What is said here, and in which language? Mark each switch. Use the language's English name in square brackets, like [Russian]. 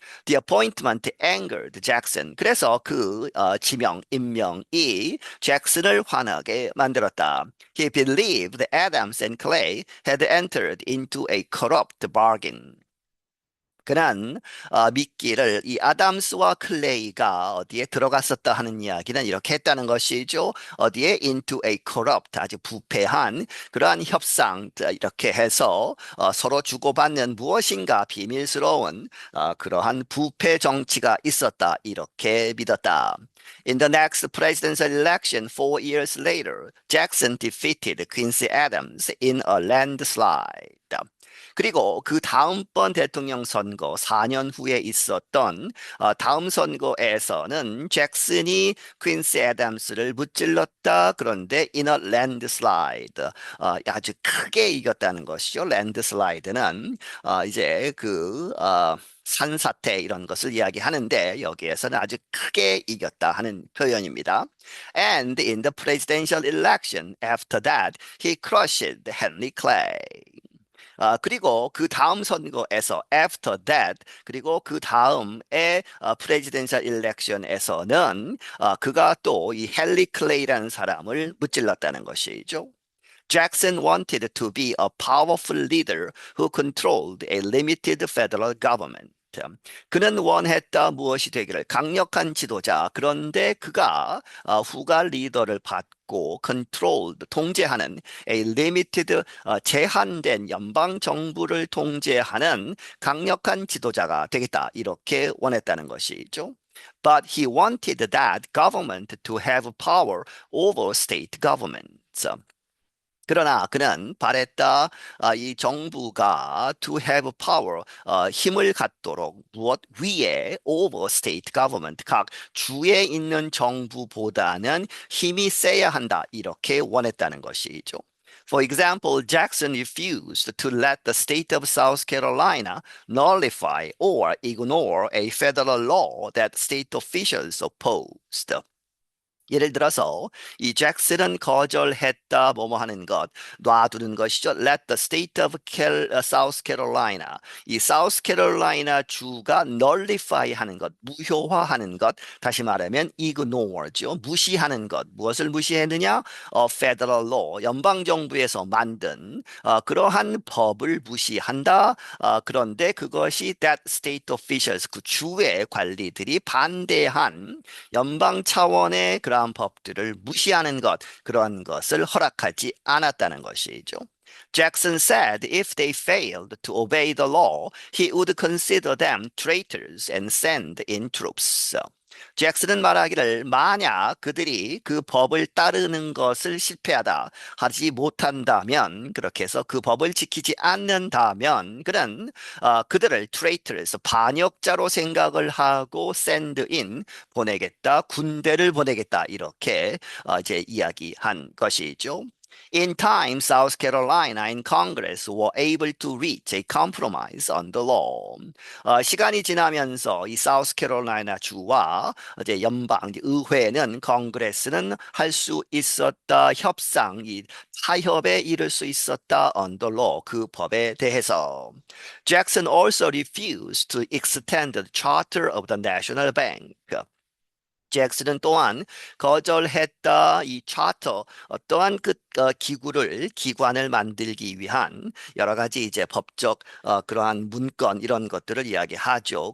[English] The appointment angered Jackson. [Korean] 그래서 그 임명이 잭슨을 화나게 만들었다. [English] He believed Adams and Clay had entered into a corrupt bargain. [Korean] 그는 미끼를 이 아담스와 클레이가 어디에 들어갔었다 하는 이야기는 이렇게 했다는 것이죠. 어디에 [English] into a corrupt [Korean] 아주 부패한 그러한 협상 이렇게 해서 서로 주고받는 무엇인가 비밀스러운 그러한 부패 정치가 있었다 이렇게 믿었다. [English] In the next presidential election 4 years later, Jackson defeated Quincy Adams in a landslide. [Korean] 그리고 그 다음번 대통령 선거 4년 후에 있었던 다음 선거에서는 잭슨이 퀸시 애덤스를 무찔렀다. 그런데 [English] in a landslide [Korean] 아주 크게 이겼다는 것이죠. 랜드슬라이드는 이제 산사태 이런 것을 이야기하는데 여기에서는 아주 크게 이겼다 하는 표현입니다. [English] And in the presidential election after that, he crushed Henry Clay. [Korean] 그리고 그 다음 선거에서 [English] after that [Korean] 그리고 그 다음에 [English] presidential election [Korean] 에서는 그가 또 이 헨리 클레이라는 사람을 무찔렀다는 것이죠. [English] Jackson wanted to be a powerful leader who controlled a limited federal government. [Korean] 그는 원했다 무엇이 되기를 강력한 지도자 그런데 그가 후가 리더를 받고 [English] controlled [Korean] 통제하는 [English] a limited [Korean] 제한된 연방 정부를 통제하는 강력한 지도자가 되겠다 이렇게 원했다는 것이죠. [English] But he wanted that government to have power over state governments. [Korean] 그러나 그는 바랬다 이 정부가 [English] to have power [Korean] 힘을 갖도록 무엇 위에 [English] over state government [Korean] 각 주에 있는 정부보다는 힘이 세야 한다 이렇게 원했다는 것이죠. [English] For example, Jackson refused to let the state of South Carolina nullify or ignore a federal law that state officials opposed. [Korean] 예를 들어서 이 잭슨은 거절했다 뭐뭐 하는 것 놔두는 것이죠. [English] Let the state of South Carolina [Korean] 이 South Carolina 주가 nullify 하는 것 무효화하는 것 다시 말하면 ignore죠. 무시하는 것 무엇을 무시했느냐? [English] federal law [Korean] 연방 정부에서 만든 그러한 법을 무시한다. 그런데 그것이 [English] that state officials [Korean] 그 주의 관리들이 반대한 연방 차원의 그러한 법들을 무시하는 것, 그런 것을 허락하지 않았다는 것이죠. [English] Jackson said if they failed to obey the law, he would consider them traitors and send in troops. [Korean] 잭슨은 말하기를 만약 그들이 그 법을 따르는 것을 실패하다 하지 못한다면 그렇게 해서 그 법을 지키지 않는다면 그는 그들을 traitors 반역자로 생각을 하고 [English] send in [Korean] 보내겠다 군대를 보내겠다 이렇게 이제 이야기한 것이죠. [English] In time, South Carolina and Congress were able to reach a compromise on the law. [Korean] 시간이 지나면서 이 South Carolina 주와 이제 의회는 컨그레스는 할 수 있었다 협상, 이 타협에 이를 수 있었다 [English] on the law [Korean] 그 법에 대해서. [English] Jackson also refused to extend the charter of the National Bank. [Korean] 잭슨은 또한 거절했다. 이 차터 어떠한 기관을 만들기 위한 여러 가지 이제 법적 그러한 문건 이런 것들을 이야기하죠.